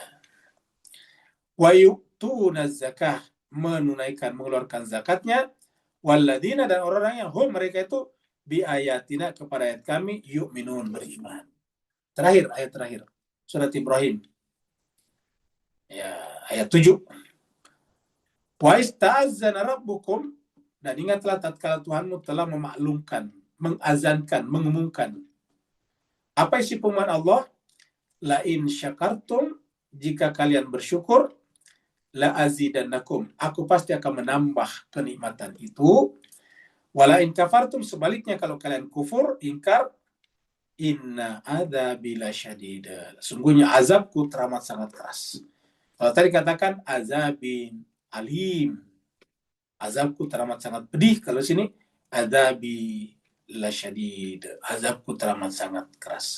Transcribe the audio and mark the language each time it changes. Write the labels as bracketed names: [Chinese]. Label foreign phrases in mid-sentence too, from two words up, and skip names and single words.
[Arabic] ويؤتون الزكاة, [Indonesian] menunaikan, mengeluarkan zakatnya. Walladzina, dan orang-orang yang hum, mereka itu [Arabic] بآياتنا, [Indonesian] kepada ayat kami, yu'minun, beriman. Ayat terakhir. Surat Ibrahim. Ya, ayat 7. [Arabic] وتأذن ربكم, [Indonesian] dan ingatlah tatkala Tuhanmu telah memaklumkan, mengazankan, mengumumkan. Apa isi pengumuman Allah? [Arabic] لئن شكرتم, [Indonesian] jika kalian bersyukur, [Arabic] لأزيدنكم, [Indonesian] aku pasti akan menambah kenikmatan itu. [Arabic] ولئن كفرتم, [Indonesian] sebaliknya kalau kalian kufur, ingkar, [Arabic] إن عذابي لشديد, [Indonesian] sungguhnya azabku teramat sangat keras. Kalau tadi katakan [Arabic] عذاب أليم, [Indonesian] azabku teramat sangat pedih. Kalau sini [Arabic] عذابي لشديد, [Indonesian] azabku teramat sangat keras.